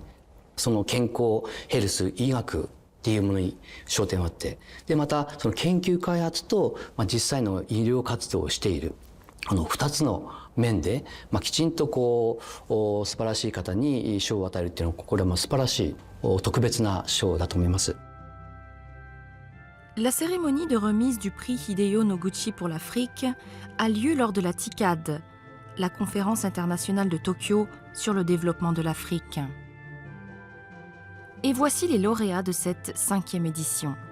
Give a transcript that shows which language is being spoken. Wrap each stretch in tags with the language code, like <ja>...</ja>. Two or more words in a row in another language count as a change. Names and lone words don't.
<ja>その健康、ヘルス、医学っていうものに焦点を当て、でまたその研究開発と実際の医療活動をしている2つの面で、きちんと素晴らしい方に賞を与えるっていうのは、これは素晴らしい特別な賞だと思います。</ja> <fr>La cérémonie de remise du prix Hideyo Noguchi pour l'Afrique a lieu lors de la TICAD, la conférence internationale de Tokyo sur le développement de l'Afrique. Et voici les lauréats de cette 5e édition.</fr>